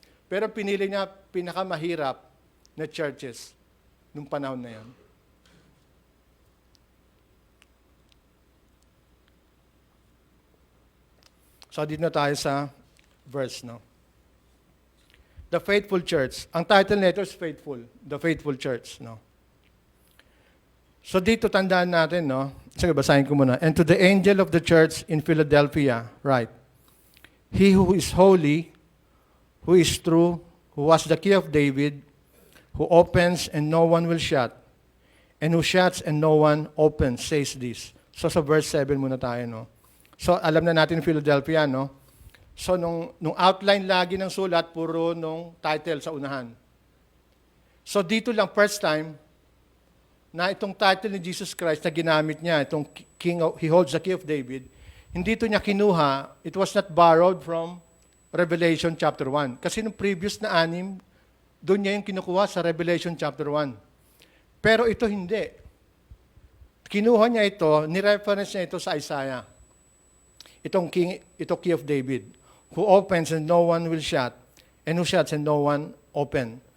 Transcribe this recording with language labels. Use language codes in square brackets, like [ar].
[tl] Pero pinili niya pinakamahirap na churches nung panahon na yun. So, dito na tayo sa verse, no? [en] The Faithful Church. [tl] Ang title nito is Faithful. [en] The Faithful Church, [tl] no? So dito tandaan natin, no? Sige, basahin ko muna. [en] And to the angel of the church in Philadelphia, right? He who is holy, who is true, who has the key of David, who opens and no one will shut, and who shuts and no one opens, says this. [tl] So sa verse 7 muna tayo, no? So alam na natin Philadelphia, no? So nung outline lagi ng sulat, puro nung title sa unahan. So dito lang, [en] first time, [tl] na itong title ni Jesus Christ na ginamit niya, itong [en] He holds the key of David, [tl] hindi ito niya kinuha, [en] it was not borrowed from Revelation chapter 1. [tl] Kasi nung previous na 6, doon niya yung kinukuha sa Revelation chapter 1. Pero ito hindi. Kinuha niya ito, nireference niya ito sa Isaiah. Ito [en] key of David, who opens and no one will shut, and who shuts and no one open.